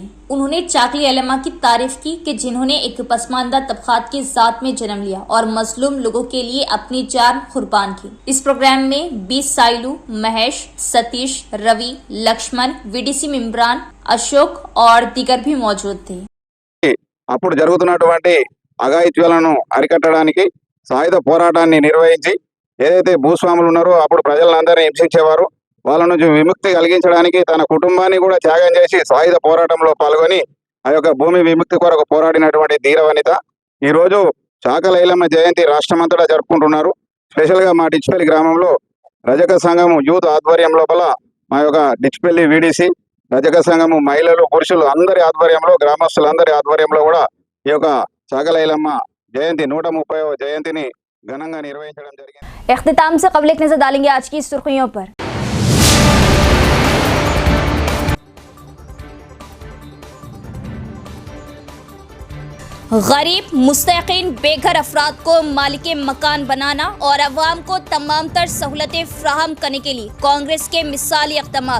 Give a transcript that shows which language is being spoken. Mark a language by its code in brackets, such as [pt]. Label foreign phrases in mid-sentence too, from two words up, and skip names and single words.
[ur] انہوں نے چاکلی ایلما کی تعریف کی کہ جنہوں نے ایک پسماندہ طبقات کی ذات میں جنم لیا اور مظلوم لوگوں کے لیے اپنی جان قربان کی. اس پروگرام میں بی سائلو، مہیش، ستیش، روی، لکشمن، VDC ممبران اشوک اور دیگر بھی موجود تھے. [te] అప్పుడు జరుగుతున్నటువంటి అఘాయిత్యాలను అరికట్టడానికి సాయుధ పోరాటాన్ని నిర్వహించి ఏదైతే భూస్వాములు ఉన్నారో అప్పుడు ప్రజలందరినీ హింసించేవారు వాళ్ళ నుంచి విముక్తి కలిగించడానికి తన కుటుంబాన్ని కూడా త్యాగం చేసి సాయుధ పోరాటంలో పాల్గొని ఆ యొక్క భూమి విముక్తి కొరకు పోరాడినటువంటి ధీరవనిత ఈరోజు చాకలి ఐలమ్మ జయంతి రాష్ట్రమంతటా జరుపుకుంటున్నారు. స్పెషల్గా మా డిచ్పల్లి గ్రామంలో రజక సంఘం యూత్ ఆధ్వర్యం లోపల మా యొక్క డిచ్పల్లి VDC రజక సంఘము మహిళలు పురుషులు అందరి ఆధ్వర్యంలో గ్రామస్తులందరి ఆధ్వర్యంలో కూడా ఈ యొక్క చాకలి ఐలమ్మ జయంతి 130వ జయంతిని ఘనంగా నిర్వహించడం జరిగింది. [ur] اختتام سے قبل ایک نظر ڈالیں گے آج کی سرخیوں پر. غریب مستحقین بے گھر افراد کو مالک مکان بنانا اور عوام کو تمام تر سہولتیں فراہم کرنے کے لیے کانگریس کے مثالی اقدامات.